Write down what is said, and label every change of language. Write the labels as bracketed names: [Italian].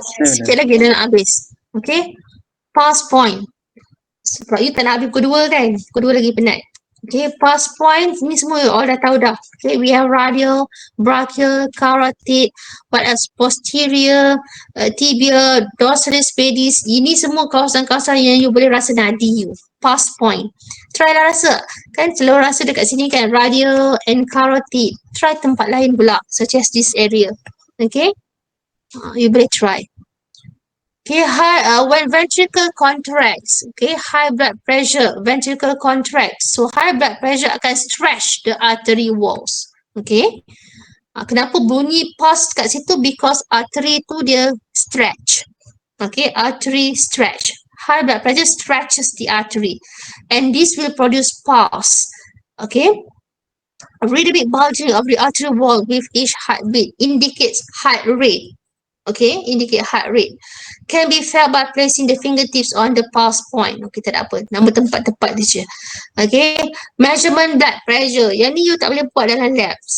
[Malay] Sikit lagi dah nak habis. Okay. Pulse point. Sebab you tak nak habis pukul 2 kan? Pukul 2 lagi penat. Okay, pulse point ni semua [English] all [Malay] dah tahu dah. [English] Okay, we have radial, brachial, carotid, what else? Posterior, tibia, dorsalis pedis. [Malay] Ini semua kawasan-kawasan yang you boleh rasa nadi you. Pulse point. Try lah rasa. Kan selalu rasa dekat sini kan, [English] radial and carotid. Try [Malay] tempat lain pula, [English] such as this area. Okay, [Malay] you boleh try. [English] Okay, when ventricle contracts, okay, high blood pressure, ventricle contracts. So high blood pressure akan stretch the artery walls. Okay. [Malay] Kenapa bunyi pulse kat situ? [English] Because artery [Malay] tu dia stretch. [English] Okay, artery stretch. High blood pressure stretches the artery. And this will produce pulse. Okay. A really big bulging of the artery wall with each heartbeat indicates heart rate. Okay, indicate heart rate. Can be felt by placing the fingertips on the pulse point. [Malay] Okay, tak ada apa. Nama tempat-tempat dia je. [English] Okay, measurement blood pressure. [Malay] Yang ni you tak boleh buat dalam lab.